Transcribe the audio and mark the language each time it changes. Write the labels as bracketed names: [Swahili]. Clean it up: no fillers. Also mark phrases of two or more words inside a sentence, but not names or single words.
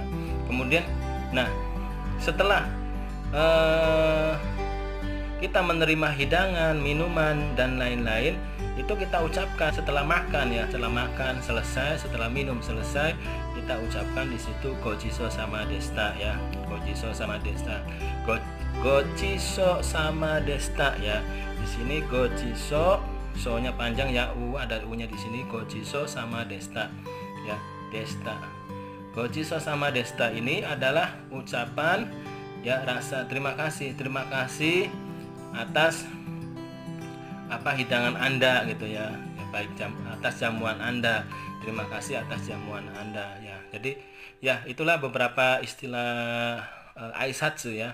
[Indonesian] Kemudian nah, setelah kita menerima hidangan, minuman dan lain-lain, itu kita ucapkan setelah makan ya. Setelah makan selesai, setelah minum selesai, kita ucapkan di situ [Japanese] ごちそうさまでした [Indonesian] ya. [Japanese] ごちそうさまでした。ごちそうさまでした ya. [Indonesian] Di sini gochiso, so-nya panjang ya, ada u-nya di sini. [Japanese] ごちそうさまでした ya, deshita. ごちそうさまでした [Indonesian] ini adalah ucapan ya, rasa terima kasih atas hidangan Anda gitu ya, baik atas jamuan Anda. Terima kasih atas jamuan Anda ya. Jadi ya, itulah beberapa istilah aisatsu ya.